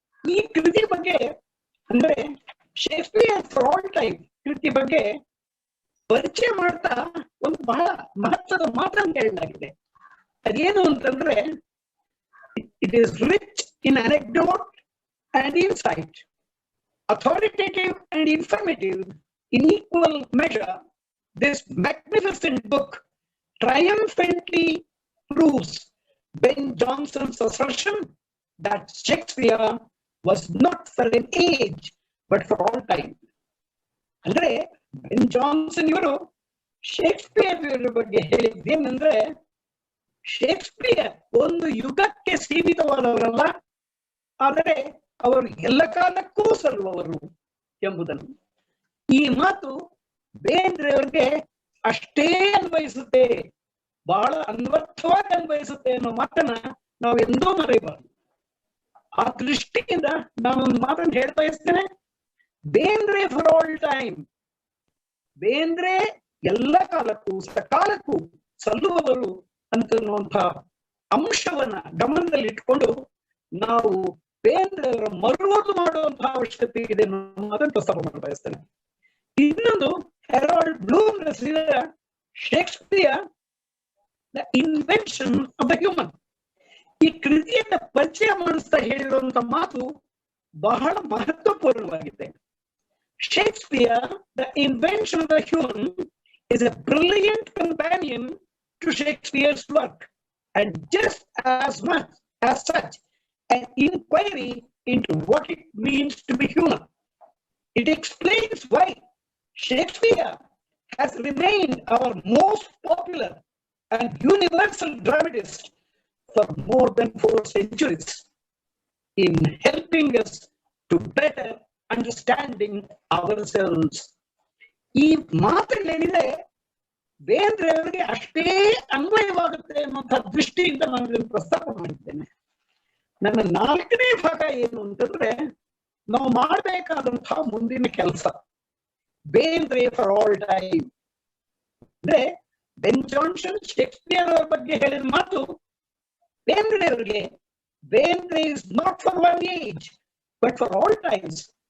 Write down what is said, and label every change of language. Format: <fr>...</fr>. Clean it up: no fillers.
<kn>ಈ ಕೃತಿ ಬಗ್ಗೆ ಅಂದ್ರೆ ಶೇಕ್ಸ್ಪಿಯರ್ ಫಾರ್ ಆಲ್ ಟೈಮ್ ಕೃತಿ ಬಗ್ಗೆ ಪರಿಚಯ ಮಾಡ್ತಾ ಒಂದು ಬಹಳ ಮಹತ್ವದ ಮಾತನ್ನು ಹೇಳಲಾಗಿದೆ. ಅದೇನು ಅಂತಂದ್ರೆ,</kn> <en>It is rich in anecdote and insight, authoritative and informative in equal measure. This magnificent book triumphantly proves Ben Jonson's assertion that Shakespeare was not for an age but for all time.</en> <kn>ಅಂದ್ರೆ ಬೆನ್ Johnson ಇವರು Shakespeare ಇವರ ಬಗ್ಗೆ ಹೇಳಿದ್ದೇನೆಂದ್ರೆ, Shakespeare ಒಂದು ಯುಗಕ್ಕೆ ಸೀಮಿತವಾದವರಲ್ಲ, ಆದರೆ ಅವರು ಎಲ್ಲ ಕಾಲಕ್ಕೂ ಸಲ್ಲುವವರು ಎಂಬುದನ್ನು. ಈ ಮಾತು ಬೇಂದ್ರೆಯವರಿಗೆ ಅಷ್ಟೇ ಅನ್ವಯಿಸುತ್ತೆ, ಬಹಳ ಅನ್ವರ್ಥವಾಗಿ ಅನ್ವಯಿಸುತ್ತೆ ಅನ್ನೋ ಮಾತನ್ನ ನಾವು ಎಂದೂ ಮರೆಯಬಾರದು. ಆ ದೃಷ್ಟಿಯಿಂದ ನಾನೊಂದು ಮಾತನ್ನು ಹೇಳ ಬಯಸ್ತೇನೆ. Bendre for all time, Bendre ಎಲ್ಲ ಕಾಲಕ್ಕೂ ಸಕಾಲಕ್ಕೂ ಸಲ್ಲುವವರು ಅಂತನ್ನುವಂಥ ಅಂಶವನ್ನ ಗಮನದಲ್ಲಿ ಇಟ್ಕೊಂಡು ನಾವು ಬೇಂದ್ರೆಯವರ ಮರುವದು ಮಾಡುವಂತಹ ಅವಶ್ಯಕತೆ ಇದೆ ಅನ್ನೋದನ್ನು ಪ್ರಸ್ತಾಪ ಮಾಡಿ ಬಯಸ್ತೇನೆ. ಇನ್ನೊಂದು ಹೆರಾಲ್ಡ್ ಬ್ಲೂಮ್ ರಚಿಸಿದ Shakespeare the invention of the human. ಈ ಕೃತಿಯನ್ನ ಪರಿಚಯ ಮಾಡಿಸ್ತಾ ಹೇಳಿರುವಂತ ಮಾತು ಬಹಳ ಮಹತ್ವಪೂರ್ಣವಾಗಿದೆ.</kn> <en>Shakespeare, the invention of the human, is a brilliant companion to Shakespeare's work, and just as much as such, an inquiry into what it means to be human. It explains why Shakespeare has remained our most popular and universal dramatist for more than 4 centuries, in helping us to better understanding ourselves.</en> <kn>ಈ ಮಾತುಗಳೇನಿದೆ ಬೇಂದ್ರೆಯವರಿಗೆ ಅಷ್ಟೇ ಅನ್ವಯವಾಗುತ್ತೆ ಅನ್ನುವಂಥ ದೃಷ್ಟಿಯಿಂದ ನಾನು ಇದನ್ನು ಪ್ರಸ್ತಾಪ ಮಾಡಿದ್ದೇನೆ. ನನ್ನ 4ನೇ ಭಾಗ ಏನು ಅಂತಂದ್ರೆ, ನಾವು ಮಾಡಬೇಕಾದಂತಹ ಮುಂದಿನ ಕೆಲಸ. ಬೇಂದ್ರೆ ಫಾರ್ ಆಲ್ ಟೈಮ್ ಅಂದ್ರೆ ಬೆನ್ ಜಾನ್ಸನ್ ಶೇಕ್ಸ್ಪಿಯರ್ ಅವರ ಬಗ್ಗೆ ಹೇಳಿದ ಮಾತು ಬೇಂದ್ರೆಯವರಿಗೆ,</kn> <en>Bendre is not for one age but for all times.</en>